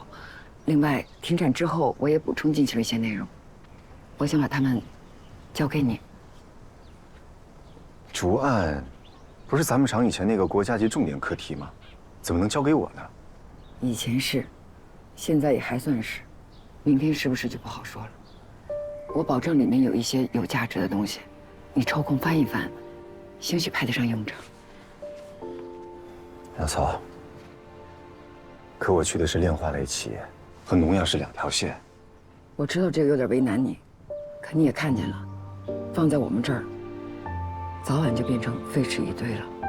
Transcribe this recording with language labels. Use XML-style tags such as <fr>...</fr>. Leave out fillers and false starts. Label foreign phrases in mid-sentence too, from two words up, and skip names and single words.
<zh>另外，停產之後我也補充進去了一些內容，我想把它們交給你。軸案，不是咱們廠以前那個國家級重點課題嗎？怎麼能交給我呢？以前是，現在也還算是，明天是不是就不好說了。我保證裡面有一些有價值的東西，你抽空翻一翻，興許派得上用場。楊曹，可我去的是炼化類企業，和農藥是2條線。我知道這個有點為難你，可你也看見了，放在我們這兒，早晚就變成廢紙一堆了。</zh>